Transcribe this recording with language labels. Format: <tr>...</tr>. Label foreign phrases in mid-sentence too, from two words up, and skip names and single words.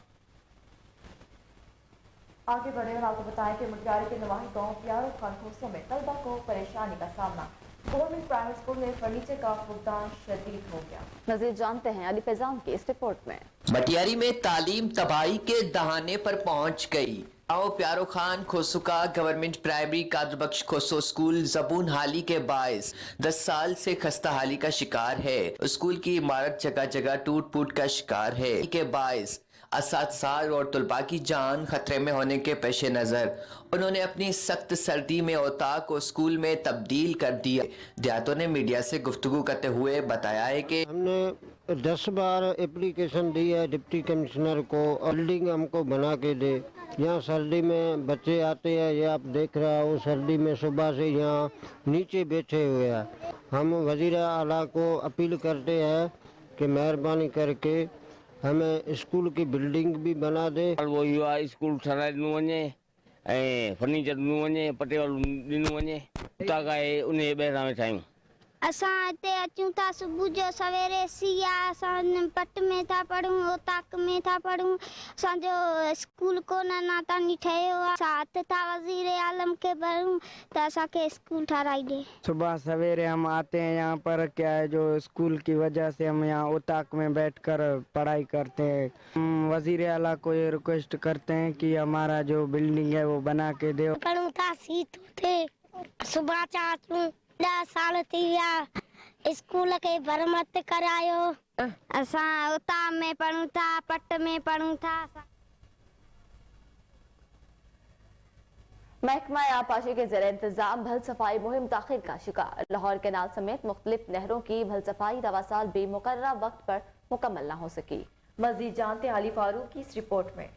<ur>آگے بڑھے اور آپ کو بتائیں کہ مٹیاری کے نواحی گاؤں پیارو خان کھوسوں میں طلبہ کو پریشانی کا سامنا.</ur> <en>Government Private School</en> <ur>میں فرنیچر کا فقدان شدید ہو گیا. مزید جانتے ہیں علی فیضان کی اس رپورٹ میں. مٹیاری میں تعلیم تباہی کے دہانے پر پہنچ گئی. گاؤں پیارو خان کھوسو کا گورنمنٹ پرائمری قادربخش کھوسو اسکول زبوں حالی کے باعث 10 سال سے خستہ حالی کا شکار ہے. اسکول کی عمارت جگہ جگہ ٹوٹ پھوٹ کا شکار ہے کے باعث اساتذہ اور طلبہ کی جان خطرے میں ہونے کے پیش نظر انہوں نے اپنی سخت سردی میں اوطاق کو اسکول میں تبدیل کر دیا. دیہاتوں نے میڈیا سے گفتگو کرتے ہوئے بتایا ہے کہ ہم نے 10 بار ایپلیکیشن دی ہے</ur> <en>Deputy Commissioner</en> <ur>کو، بلڈنگ ہم کو بنا کے دے. یہاں سردی میں بچے آتے ہیں، یہ آپ دیکھ رہا ہو، سردی میں صبح سے یہاں نیچے بیٹھے ہوئے ہیں. ہم وزیر اعلیٰ کو اپیل کرتے ہیں کہ مہربانی کرکے ہمیں اسکول کی بلڈنگ بھی بنا دے.</ur> <sd>वो युवा स्कूल ठहाराए ॾिनो वञे ऐं फर्नीचर ॾिनो वञे, पटेवाल ॾिनो वञे, उतां खां उन जे ॿाहिरां वेठा आहियूं। असां हिते अचूं था सुबुह जो सवेरे सिया, असां पट में था पढ़ूं, ओताक में था पढ़ूं, असांजो स्कूल कोन अञा ताईं ठहियो आहे। असां हथ था वज़ीर आलम के भरूं त असांखे स्कूल ठाराई ॾे।</sd> <ur>صبح سویرے ہم آتے ہیں یہاں پر، کیا ہے جو اسکول کی وجہ سے ہم یہاں اوطاق میں بیٹھ کر پڑھائی کرتے ہیں. ہم وزیر اعلیٰ کو یہ ریکویسٹ کرتے ہیں کہ ہمارا جو بلڈنگ ہے وہ بنا کے دے.</ur> <sd>पढ़ूं था सीट थे सुबह चाचू 10 साल थी विया, स्कूल के भरमत करायो। असां उता में पढ़ूं था, पट में पढ़ूं था।</sd> <ur>محکمہ آبپاشی کے زیر انتظام بھل صفائی مہم تاخیر کا شکار. لاہور کینال سمیت مختلف نہروں کی بھل صفائی رواں سال بھی مقرر وقت پر مکمل نہ ہو سکی. مزید جانتے علی فاروق کی اس رپورٹ میں.</ur>